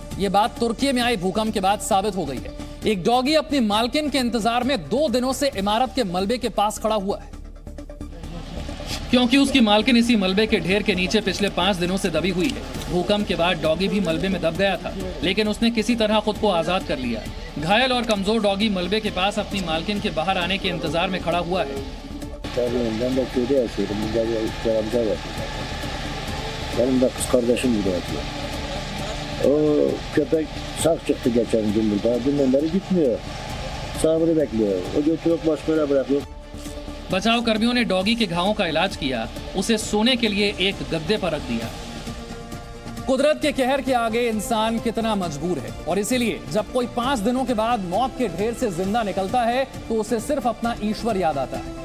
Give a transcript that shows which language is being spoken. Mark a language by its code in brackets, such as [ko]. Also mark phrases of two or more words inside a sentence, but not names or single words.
[hi] ये बात तुर्की में आए भूकंप के बाद साबित हो गई है। एक डॉगी अपनी मालकिन के इंतजार में 2 दिनों से इमारत के मलबे के पास खड़ा हुआ है, क्योंकि उसकी मालकिन इसी मलबे के ढेर के नीचे पिछले 5 दिनों से दबी हुई है। भूकंप के बाद डॉगी भी मलबे में दब गया था, लेकिन उसने किसी तरह खुद को आजाद कर लिया। घायल और कमजोर डॉगी मलबे के पास अपनी मालकिन के बाहर आने के इंतजार में खड़ा हुआ है। [tr] Benim de kız kardeşim burada yatıyor. O köpek sağ çıktı geçen gün burada. Dünden beri gitmiyor. Sabrı bekliyor. O götürüp başka yere bırakıyor. [hi] बचाव कर्मियों ने डॉगी के घावों का इलाज किया, उसे सोने के लिए एक गद्दे पर रख दिया। कुदरत के कहर के आगे इंसान कितना मजबूर है, और इसीलिए जब कोई 5 दिनों के बाद मौत के ढेर से जिंदा निकलता है तो उसे सिर्फ अपना ईश्वर याद आता है।